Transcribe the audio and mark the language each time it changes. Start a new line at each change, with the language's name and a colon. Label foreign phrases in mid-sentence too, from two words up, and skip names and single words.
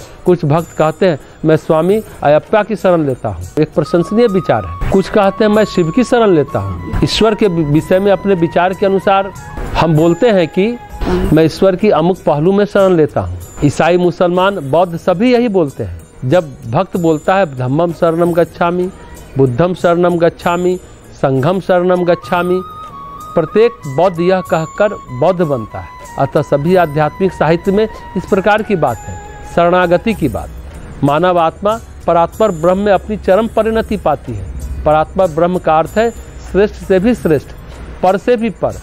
Hindi: कुछ भक्त कहते हैं मैं स्वामी अयप्पा की शरण लेता हूँ, एक प्रशंसनीय विचार है। कुछ कहते हैं मैं शिव की शरण लेता हूँ। ईश्वर के विषय में अपने विचार के अनुसार हम बोलते हैं कि मैं ईश्वर की अमुक पहलू में शरण लेता हूँ। ईसाई, मुसलमान, बौद्ध सभी यही बोलते हैं। जब भक्त बोलता है
Pali: धम्मम शरणम गच्छामि, बुद्धम शरणम गच्छामि, संघम शरणम गच्छामि,
Hindi: प्रत्येक बौद्ध यह कहकर बौद्ध बनता है। अतः सभी आध्यात्मिक साहित्य में इस प्रकार की बात है, शरणागति की बात। मानव आत्मा परात्पर ब्रह्म में अपनी चरम परिणति पाती है। परात्पर ब्रह्म का अर्थ है श्रेष्ठ से भी श्रेष्ठ, पर से भी पर।